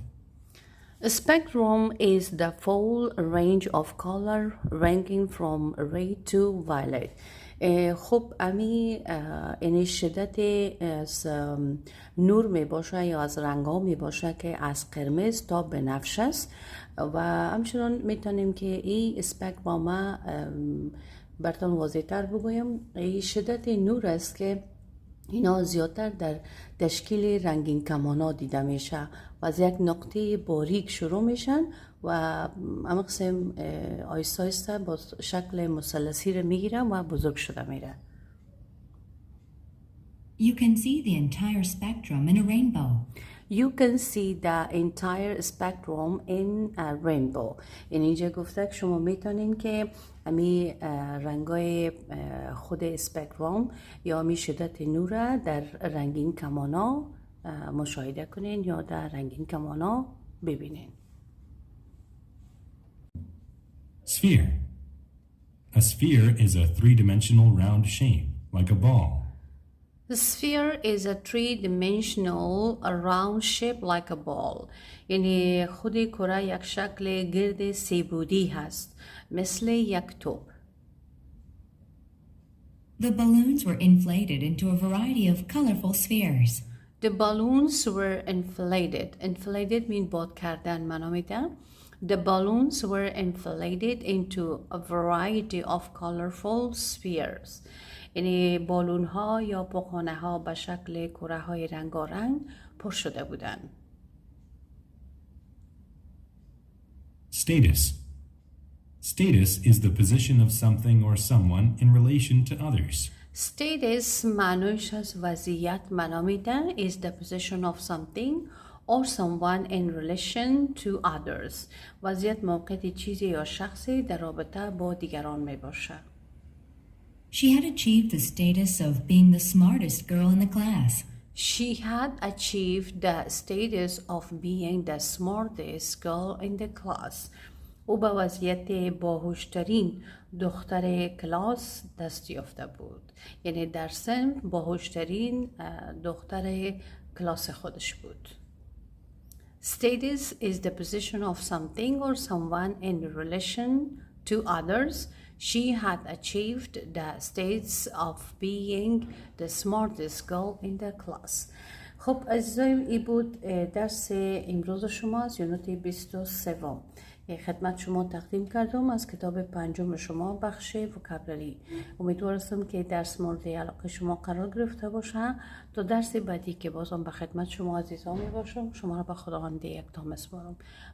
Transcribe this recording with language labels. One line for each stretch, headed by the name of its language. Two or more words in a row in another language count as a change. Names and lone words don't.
English: A spectrum is the full range of color ranging from red to violet.
Persian: خب امی این شدت از نور می باشه یا از رنگا می باشه که از قرمز تا بنفش است و همچنان میتونیم که این اسپکتروم براتون واضح تر بگویم، این شدت نور است که اینا زیادتر در تشکیل رنگین کمانا دیده میشه و از یک نقطه باریک شروع میشن و اما قسم آیسته آیسته با شکل مثلثی رو میگیرن و بزرگ شده میره.
English: You can see the entire spectrum in a rainbow. You can see the entire spectrum in a rainbow.
Persian: یعنی اینجا گفته که شما میتونین که امی رنگای خود اسپکتروم یا امی شدت نور در رنگین کمانا مشاهده کنین یا در رنگین کمانا ببینین.
English: Sphere. A sphere is a three-dimensional round shape, like a ball. The sphere is a three-dimensional round shape like a ball.
Persian: یعنی خود کره یک شکل گرد سه‌بعدی هست مثل یک توپ.
English: The balloons were inflated into a variety of colorful spheres. The balloons were inflated. Inflated mean
Persian: باد کردن معنا میده.
English: The balloons were inflated into a variety of colorful spheres.
Persian: یعنی بالون ها یا پوکانه ها به شکل کره های رنگارنگ پر شده بودند.
English: Status. Status is the position of something or someone in relation to others. Status
Persian: معنیش از وضعیت معنا میده
English: is the position of something or someone in relation to others.
Persian: وضعیت موقعیت چیزی یا شخصی در رابطه با دیگران می باشه.
English: She had achieved the status of being the smartest girl in the class. She had achieved the status of being the smartest girl in the class.
Persian: او به وضعیت باهوشترین دختر کلاس دست یافته بود. یعنی در صنف باهوشترین دختر کلاس خودش بود.
English: Status is the position of something or someone in relation to others. She had achieved the status of being the smartest girl in the class.
Persian: خب عزیزایم این بود درس امروز شما از یونت 23. خدمت شما تقدیم کردم از کتاب 5 شما بخش وکابلری. امیدوارم که درس مورد علاقه شما قرار گرفته باشه. تا درس بعدی که بازم به خدمت شما عزیزان می باشم، شما را به خداوند یکتا میسپارم.